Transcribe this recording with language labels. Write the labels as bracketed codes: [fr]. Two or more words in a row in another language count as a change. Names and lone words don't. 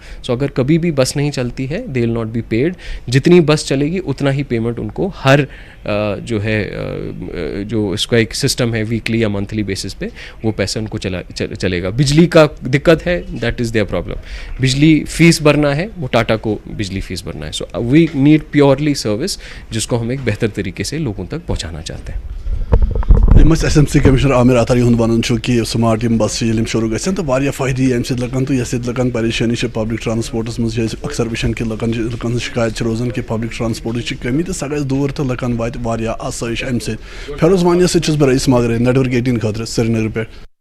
[ur] سو اگر کبھی بھی بس نہیں چلتی ہے [en] they will not be paid. [ur] جتنی بس چلے گی اتنا ہی پیمنٹ ان کو ہر جو ہے جو اس کا ایک سسٹم ہے ویکلی یا [en] monthly basis [ur] پہ وہ پیسہ ان کو چلے گا. بجلی کا دقت ہے [en] that is their problem. [ur] بجلی فیس بھرنا ہے وہ ٹاٹا کو بجلی فیس بھرنا ہے. [en] so we need purely service [ur] جس کو ہم ایک بہتر طریقے سے لوگوں تک پہنچانا چاہتے ہیں. [ks] SMC کمشنر عامر اتاری ہُنٛد وَنُن چھُ کہِ سمارٹ یِم بس ییٚلہِ یِم شروٗع گژھن تہٕ واریاہ فٲیدٕ یی اَمہِ سۭتۍ لُکن تہٕ یۄس ییٚتہِ لُکن پریشٲنی چھِ [en] public transports [ks] منٛز چھِ أسۍ اکثر وٕچھان کہِ لُکن ہٕنٛز شِکایت چھِ روزان کہِ پبلک ٹرانسپورٹٕچ چھِ کٔمی تہٕ سۄ گژھِ دوٗر تہٕ لُکن واتہِ واریاہ آسٲیِش اَمہِ سۭتۍ. فیروز وانیَس سۭتۍ چھُس بہٕ رئیٖس ماگرے نیٹورک 18 خٲطرٕ سرینگر پٮ۪ٹھ.